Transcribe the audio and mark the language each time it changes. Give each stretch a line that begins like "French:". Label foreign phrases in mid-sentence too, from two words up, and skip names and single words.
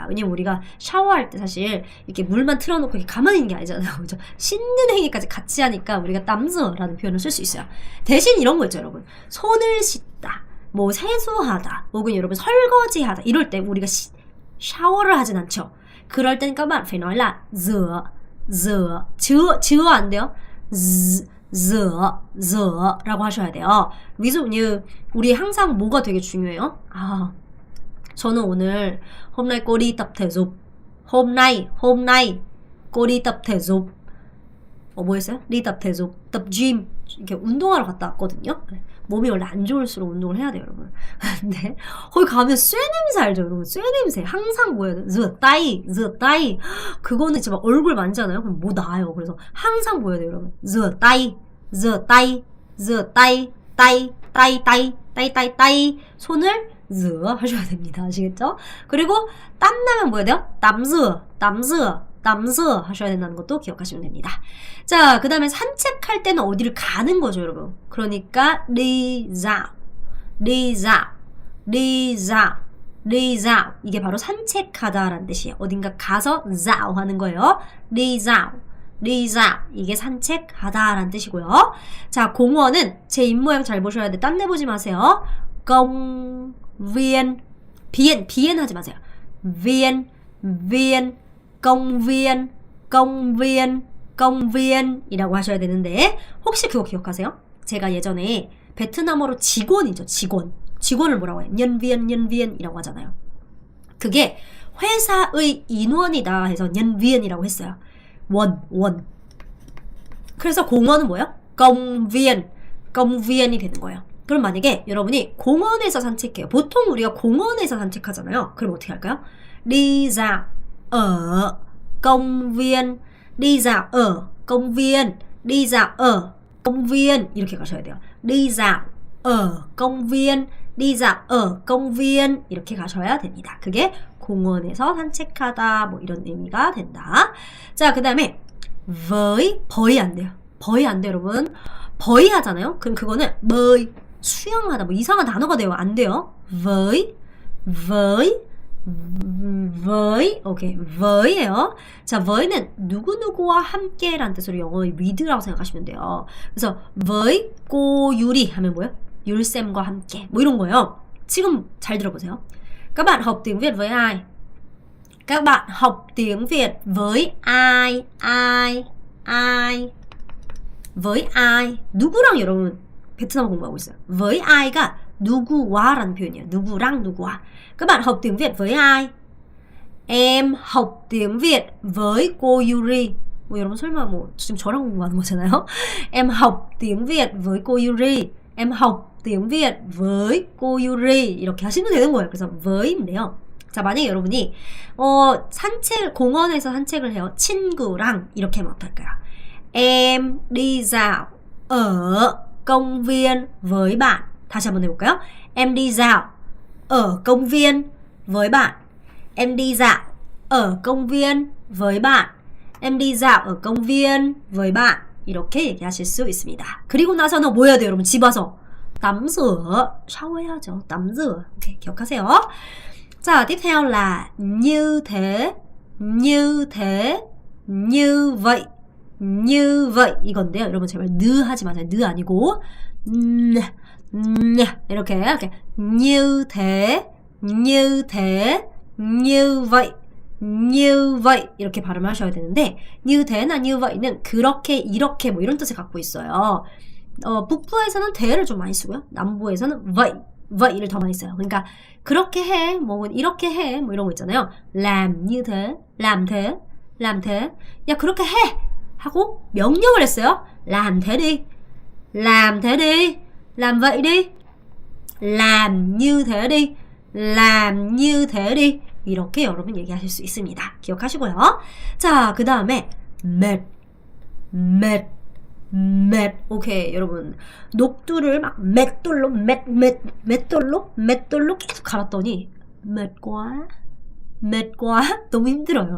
Korean: 왜냐면 우리가 샤워할 때 사실 이렇게 물만 틀어놓고 이렇게 가만히 있는 게 아니잖아요. 그죠? 씻는 행위까지 같이 하니까 우리가 땀즈라는 표현을 쓸 수 있어요. 대신 이런 거 있죠, 여러분. 손을 씻다, 뭐 세수하다, 혹은 여러분 설거지하다 이럴 때 우리가 샤워를 하진 않죠.
Vietnamese: 그럴 땐 까만 phải nói là rửa
Korean: 안 돼요. rửa 라고 하셔야 돼요.
Vietnamese: ví dụ như
Korean: 우리 항상 뭐가 되게 중요해요? 저는 오늘
Vietnamese: hôm nay cô đi tập thể dục. hôm nay cô đi tập thể dục.
Korean: 뭐 했어요?
Vietnamese: đi tập thể dục, tập gym.
Korean: 이렇게 운동하러 갔다 왔거든요. 몸이 원래 안 좋을수록 운동을 해야 돼요, 여러분. 근데 거기 가면 쇠 냄새 알죠, 여러분? 쇠 냄새. 항상 뭐 해야 돼요?
Vietnamese: rửa tay.
Korean: 그거는 진짜 막 얼굴 만지잖아요. 그럼 뭐 나요. 그래서 항상 뭐 해야 돼요, 여러분?
Vietnamese: rửa tay.
Korean: 손을 rửa 하셔야 됩니다. 아시겠죠? 그리고 땀 나면 뭐 해야 돼요? 땀 rửa 하셔야 된다는 것도 기억하시면 됩니다. 자, 그 다음에 산책할 때는 어디를 가는 거죠, 여러분. 그러니까
Vietnamese: đi dạo
Korean: 이게 바로 산책하다라는 뜻이에요. 어딘가 가서 dạo 하는 거예요.
Vietnamese: đi dạo
Korean: 이게 산책하다라는 뜻이고요. 자, 공원은 제 입모양 잘 보셔야 돼. 딴 데 보지 마세요.
Vietnamese: công viên
Korean: 하지 마세요.
Vietnamese: viên công viên
Korean: 이라고 하셔야 되는데 혹시 그거 기억하세요? 제가 예전에 베트남어로 직원이죠. 직원을 뭐라고 해요?
Vietnamese: nhân viên
Korean: 이라고 하잖아요. 그게 회사의 인원이다 해서
Vietnamese: nhân viên
Korean: 이라고 했어요. 원. 그래서 공원은 뭐예요?
Vietnamese: công viên
Korean: 이 되는 거예요. 그럼 만약에 여러분이 공원에서 산책해요. 보통 우리가 공원에서 산책하잖아요. 그럼 어떻게 할까요?
Vietnamese: đi dạo ở công viên, đi dạo ở công viên, đi dạo ở công viên
Korean: 이렇게 가셔야 돼요.
Vietnamese: đi dạo ở công viên, đi dạo ở công viên
Korean: 이렇게 가셔야 됩니다. 그게 공원에서 산책하다 뭐 이런 의미가 된다. 자, 그 다음에 버이 안 돼요. 여러분. 버이 하잖아요. 그럼 그거는 버이 수영하다 뭐 이상한 단어가 돼요. 안 돼요. 오케이. v의예요. 자, v의는 누구누구와 함께라는 뜻으로 영어의 with라고 생각하시면 돼요. 그래서
Vietnamese: với cô
Korean: 유리 하면 뭐예요? 율쌤과 함께 뭐 이런 거예요. 지금 잘 들어보세요.
Vietnamese: Các bạn học tiếng Việt với ai? Các bạn học tiếng Việt với ai? với ai?
Korean: 누구랑 여러분 베트남어 공부하고 있어요.
Vietnamese: với ai
Korean: 가 누구와라는 표현이에요. 누구랑 누구와.
Vietnamese: Các bạn học tiếng Việt với ai? Em học tiếng Việt với cô Yuri.
Korean: 뭐 여러분 설마 뭐 지금 저랑 공부하는 거잖아요.
Vietnamese: Em học tiếng Việt với cô Yuri. Em học tiếng Việt với cô Yuri.
Korean: 이렇게 하시면 되는 거예요. 그래서 with인데요. 자, 만약에 여러분이 공원에서 산책을 해요. 친구랑 이렇게 하면 어떨까요?
Vietnamese: Em đi dạo ở công viên với bạn. 다시 한번 해볼까요? Em đi dạo ở công viên với bạn. Em đi dạo ở công viên với bạn. Em đi dạo ở công viên với bạn.
Korean: 이렇게 얘기하실 수 있습니다. 그리고 나서는 뭐 해야 돼요, 여러분? 집 와서
Vietnamese: tắm rửa,
Korean: 샤워해야죠.
Vietnamese: tắm rửa.
Korean: 오케이, 기억하세요. 자,
Vietnamese: tiếp theo là như thế, như thế, như vậy, như vậy 이건데요.
Korean: 여러분 제발 느 하지 마세요. 느 아니고 이렇게
Vietnamese: như thế, như thế, như vậy, như vậy
Korean: 이렇게 발음을 하셔야 되는데
Vietnamese: như thế
Korean: 나
Vietnamese: như vậy
Korean: 는 그렇게, 이렇게 뭐 이런 뜻을 갖고 있어요. 북부에서는 대를 좀 많이 쓰고요. 남부에서는 vậy, vậy,를 더 많이 써요. 그러니까 그렇게 해, 뭐 이렇게 해, 뭐 이런 거 있잖아요.
Vietnamese: làm như thế, làm thế, làm thế.
Korean: 야 그렇게 해 하고 명령을 했어요.
Vietnamese: làm thế đi, làm thế đi, làm vậy đi, làm như thế đi, làm như thế đi.
Korean: 이렇게 여러분 얘기하실 수 있습니다. 기억하시고요. 자, 그 다음에
Vietnamese: mệt, mệt, mệt.
Korean: 오케이, 여러분 녹두를 막 맷돌로 맷돌로 계속 갈았더니
Vietnamese: mệt quá, mệt quá.
Korean: 너무 힘들어요.